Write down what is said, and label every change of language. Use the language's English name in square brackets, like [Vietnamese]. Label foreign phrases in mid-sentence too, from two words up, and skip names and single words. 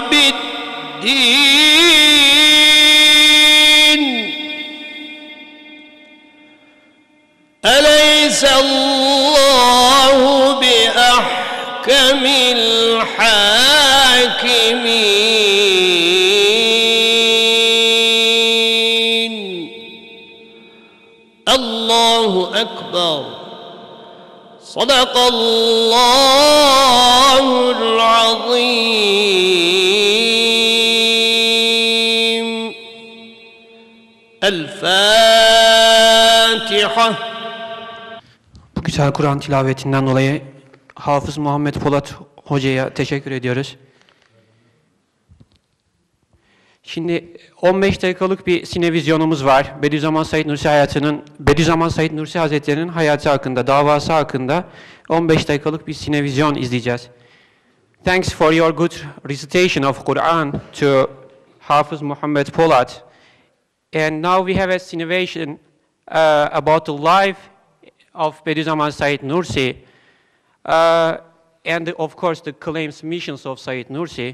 [Arabic] بالدين أليس الله بأحكم الحاكمين. الله أكبر. صدق الله العظيم. [Turkish] El-Fatiha. Bu güzel Kur'an tilavetinden dolayı Hafız Muhammed Polat Hoca'ya teşekkür ediyoruz. Şimdi 15 dakikalık bir sinevizyonumuz var. Bediüzzaman Said Nursi Hazretleri'nin hayatı hakkında, davası hakkında 15 dakikalık bir sinevizyon izleyeceğiz. [English] Thanks for your good recitation of Quran to Hafiz Muhammad Polat. And now we have a cinevation about the life of Bediüzzaman Said Nursi and of course the claims, missions of Said Nursi.